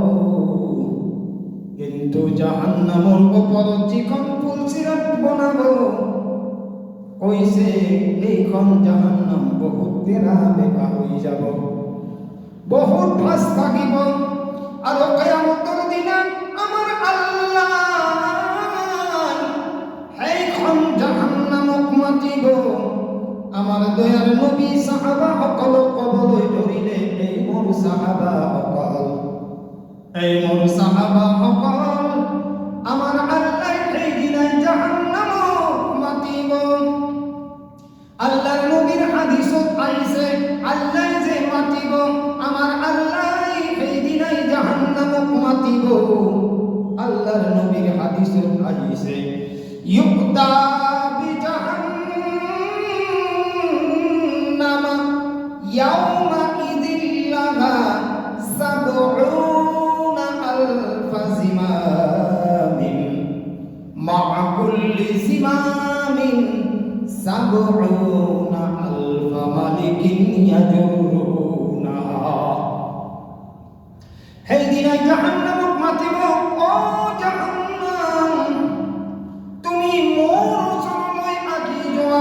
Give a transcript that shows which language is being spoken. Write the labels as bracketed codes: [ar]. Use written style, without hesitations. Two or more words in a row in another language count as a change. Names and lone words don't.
[as] কিন্তু জাহান্নামৰ ওপৰত যিখন পুলসিরাত বনাব, কৈছে এইখন জাহান্নাম বহুত তেৰা বেকা হৈ যাব, বহুত ভাঁজ থাকিব। আৰু কিয়ামতৰ দিনা আমাৰ আল্লাহ সেইখন জাহান্নামক মাতিব। আমার দয়াল নবী সাহাবা সকলক ক'বলৈ ধৰিলে, এই মোৰ সাহাবা সকল, এই মোৰ সাহাবা সকল, আমার আল্লাহ সেই দিনাই জাহান্নামক মাতিব। আল্লাহর নবীর হাদিসত আহিছে, আল্লাহ যে মাতিব, আমার আল্লাহ সেই দিনাই জাহান্নামক মাতিব। আল্লাহর নবীর হাদিসত আহিছে, [ar] يؤتى يومئذ لها سبعون ألف زمام مع كل زمام سبعون ألف ملك يجرونها. [as] সেই দিনাই জাহান্নামক মাতিব, ও জাহান্নাম তুমি মোৰ ওচৰলৈ আহি যোৱা।